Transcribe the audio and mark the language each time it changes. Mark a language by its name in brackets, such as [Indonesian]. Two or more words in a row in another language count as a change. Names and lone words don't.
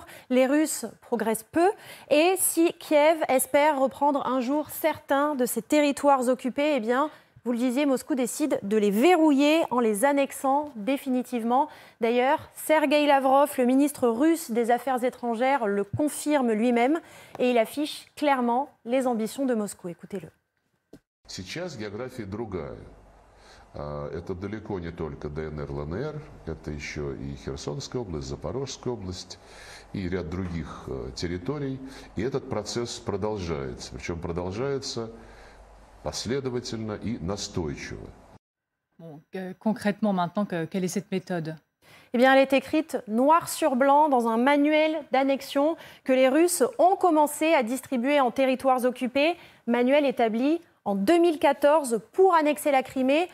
[French] Les Russes progressent peu. Et si Kiev espère reprendre un jour certains de ses territoires occupés, eh bien, vous le disiez, Moscou décide de les verrouiller en les annexant définitivement. D'ailleurs, Sergueï Lavrov, le ministre russe des Affaires étrangères, le confirme lui-même et il affiche clairement les ambitions de Moscou. Écoutez-le. [Russian] Сейчас география другая. Это далеко не только ДНР, ЛНР, это еще и Херсонская область, Запорожская область и ряд других территорий. И этот процесс продолжается, причем продолжается последовательно и настойчиво. [French] Bon, concrètement maintenant, quelle est cette méthode ? Eh bien, elle est écrite noir sur blanc dans un manuel d'annexion que les Russes ont commencé à distribuer en territoires occupés. Manuel établi en 2014 pour annexer la Crimée.